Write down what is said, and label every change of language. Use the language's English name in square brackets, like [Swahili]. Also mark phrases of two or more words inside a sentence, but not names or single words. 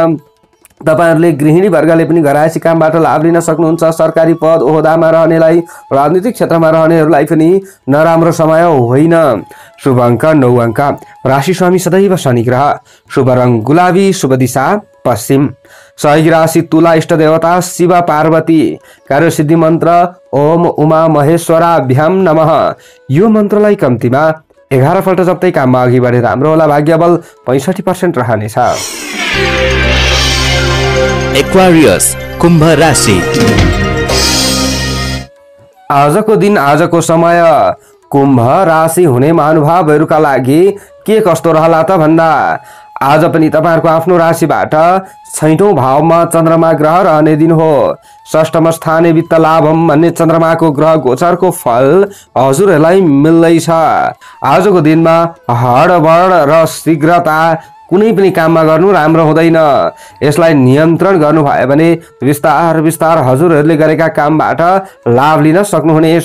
[Nepali] तपाईहरूले गृहिणी वर्गले पनि घरायसी कामबाट लाभ लिन सक्नुहुन्छ। सरकारी पद ओहदामा रहनेलाई, राजनीतिक क्षेत्रमा रहनेहरूलाई पनि नराम्रो समय होइन। शुभ अङ्क 9 अङ्क। राशि स्वामी सदैव शनि ग्रह। शुभ रङ गुलाबी। शुभ दिशा पश्चिम। सहयोगी राशि तुला। इष्ट देवता शिव पार्वती। कार्यसिद्धि मन्त्र [Sanskrit] ओम उमा महेश्वराभ्याम नमः। [Nepali] यो मन्त्रलाई कम्तीमा 11 पल्ट जप्दै काममा अघि बढे राम्रो होला। भाग्यबल 65% रहनेछ। एक्वारियस कुम्भ राशि। आजको दिन आजको समय कुम्भ राशि हुने महानुभावहरूका लागि के कस्तो रहला त भन्दा आज पनि तपाईहरूको आफ्नो राशिबाट 6औं भावमा चन्द्रमा ग्रह रहने दिन हो। [Sanskrit] षष्ठम स्थाने वित्त लाभम [Nepali] भन्ने चन्द्रमाको ग्रह गोचरको फल हजुरहरूलाई मिल्दैछ। आजको दिनमा हडबड र शीघ्रता कुनै पनि काममा गर्नु राम्रो हुँदैन। यसलाई नियन्त्रण गर्नु भयो भने बिस्तार बिस्तार हजुरहरूले गरेका कामबाट लाभ लिन सक्नुहुनेछ।